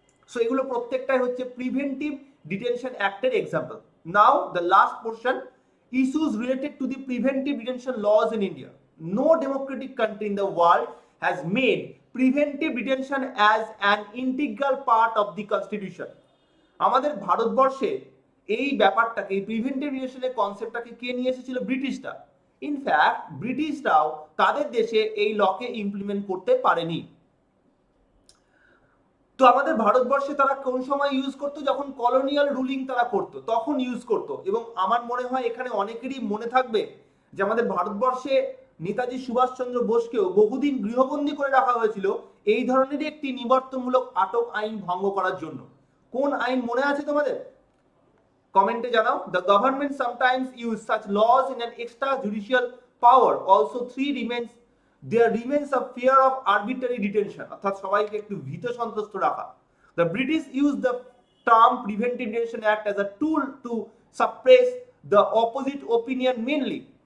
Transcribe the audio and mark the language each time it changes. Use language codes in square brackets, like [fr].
[bn] So এগুলো প্রত্যেকটাই হচ্ছে preventive detention অ্যাক্টের example. [en] Now the last portion, issues related to the preventive detention laws in India. No democratic country in the world has made preventive detention as an integral part of the constitution. [bn] আমাদের ভারতবর্ষে এই ব্যাপারটাকে, এই preventive ডিটেনশনের কনসেপ্টটাকে কে নিয়ে এসেছিল? ব্রিটিশরা। In fact ব্রিটিশরাও তাদের দেশে এই লকে ইমপ্লিমেন্ট করতে পারেনি। তো আমাদের ভারতবর্ষে তারা কোন সময় ইউজ করতো? যখন কলোনিয়াল রুলিং তারা করতো তখন ইউজ করতো। এবং আমার মনে হয় এখানে অনেকেরই মনে থাকবে যে আমাদের ভারতবর্ষে নেতাজি সুভাষচন্দ্র বোসকেও বহুদিন গৃহবন্দী করে রাখা হয়েছিল এই ধরনেরই একটি নিবর্তনমূলক আটক আইন ভঙ্গ করার জন্য। কোন আইন মনে আছে তোমাদের? কমেন্টে জানাও। [en] the government sometimes use such laws in an extra judicial power also there remains a fear of arbitrary detention, [bn] অর্থাৎ সবাইকে একটু ভীত সন্ত্রস্ত রাখা। [en] The British used the term Preventive Detention Act as a tool to suppress the opposite opinion mainly.